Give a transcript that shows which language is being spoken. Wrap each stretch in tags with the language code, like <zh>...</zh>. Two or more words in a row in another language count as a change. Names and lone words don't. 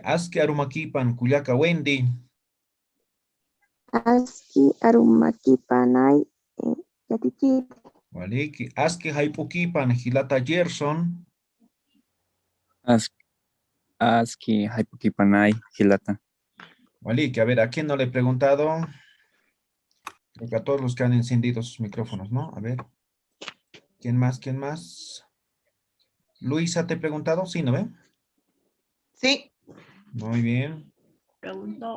<ay>Aski Arumakipan, Culiaca Wendy. Aski Arumakipanay Yatichiri. Waliki. Aski Haipukipan, Hilata Gerson. Aski Haipukipanay Hilata. Waliki,</ay> <es>a ver, ¿a quién no le he preguntado? Creo que a todos los que han encendido sus micrófonos, ¿no? A ver. ¿Quién más? ¿Quién más? Luisa, ¿te he preguntado? Sí, ¿no ve? Sí. Muy bien. Preguntó.</es>